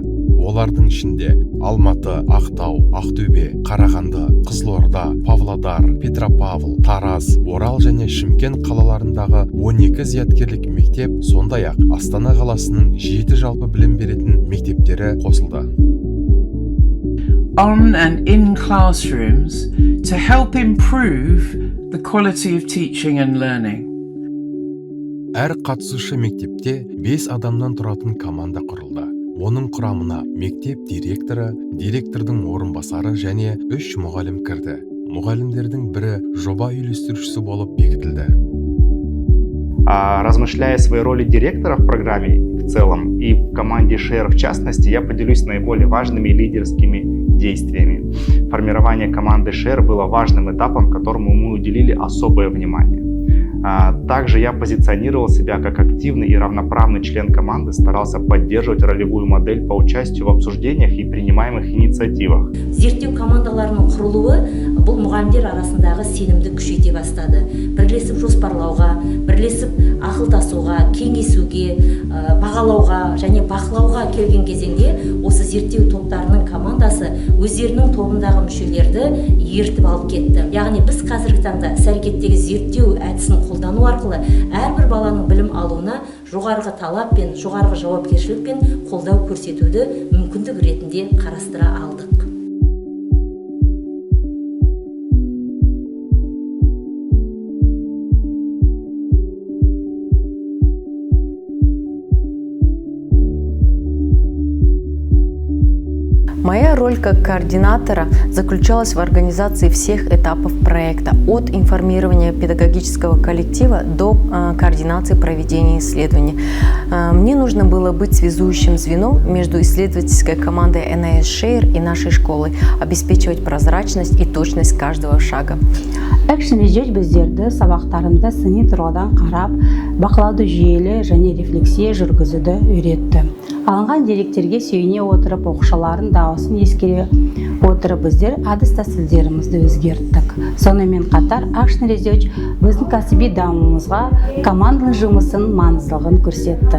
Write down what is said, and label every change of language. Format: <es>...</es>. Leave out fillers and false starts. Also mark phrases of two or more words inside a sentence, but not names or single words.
<kk>Олардың ішінде Алматы, Ақтау, Ақтөбе, Қарағанды, Қызылорда, Павлодар, Петропавл, Тараз, Орал және Шымкент қалаларындағы 12 зияткерлік мектеп, сондай-ақ Астана қаласының 7 жалпы білім беретін мектептері қосылды.</kk> <en>On and in classrooms to help improve the quality of teaching and learning.</en> <kk>Әр қатысушы мектепте 5 адамнан тұратын команда құрылды. Оның құрамына мектеп директоры, директордың орынбасары және 3 мұғалім кірді. Мұғалімдердің бірі жоба үйлестірушісі болып бекітілді.</kk> <ru>Размышляя о своей роли директора в программе в целом и в команде Share в частности, я поделюсь наиболее важными лидерскими действиями. Формирование команды Share было важным этапом, которому мы уделили особое внимание. Также я позиционировал себя как активный и равноправный член команды, старался поддерживать ролевую модель по участию в обсуждениях и принимаемых инициативах.</ru> <kk>Зерттеу командаларының құрылуы бұл мұғалімдер арасындағы сенімді күшейте бастады. Бірлесіп жоспарлауға, бірлесіп ақылдасуға, кеңесуге, бағалауға және бақылауға келген кезеңде осы зерттеу топтарының командасы өздерінің тобындағы мүшелерді ертіп алып кетті. Яғни біз қазіргі таңда іс-әрекеттегі зерттеу әдісін қолдану арқылы әрбір баланың білім алуына жоғарғы талап пен жоғарғы жауапкершілік пен қолдау көрсетуді мүмкіндік ретінде қарастыра алдық.</kk> <ru>Моя роль как координатора заключалась в организации всех этапов проекта, от информирования педагогического коллектива до координации проведения исследований. Мне нужно было быть связующим звеном между исследовательской командой NIS Share и нашей школой, обеспечивать прозрачность и точность каждого шага.</ru> <en>Action Research</en> <kk>біздерді сабақтарында сыни тұрғыдан қарап, бақылауды жүйелі және рефлексия жүргізуді үйретті. Алынған деректерге сүйене отырып, оқушылардың дауысын ескере отырып, біздер әдіс-тәсілдерімізді өзгерттік. Сонымен қатар</kk> <en>Action Research</en> <kk>біздің кәсіби дамуымызға команданың жұмысын маңыздылығын көрсетті.</kk>